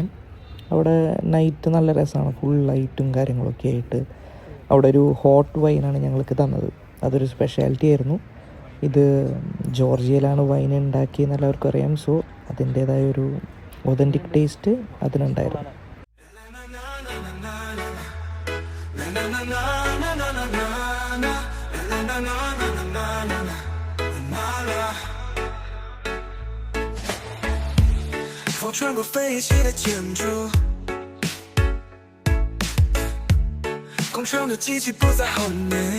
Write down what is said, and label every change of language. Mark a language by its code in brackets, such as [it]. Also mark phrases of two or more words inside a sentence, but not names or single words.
[ml] അവിടെ നൈറ്റ് നല്ല രസമാണ്, ഫുൾ ലൈറ്റും കാര്യങ്ങളൊക്കെ ആയിട്ട്. അവിടെ ഒരു ഹോട്ട് വൈനാണ് ഞങ്ങൾക്ക് തന്നത്, അതൊരു സ്പെഷ്യാലിറ്റി ആയിരുന്നു. ഇത് ജോർജിയയിലാണ് വൈൻ ഉണ്ടാക്കിയെന്ന് എല്ലാവർക്കും അറിയാം. സോ അതിൻ്റേതായ ഒരു ഒതൻറ്റിക് ടേസ്റ്റ് അതിനുണ്ടായിരുന്നു. [zh] 风穿过废弃的建筑，工厂的机器不在后面，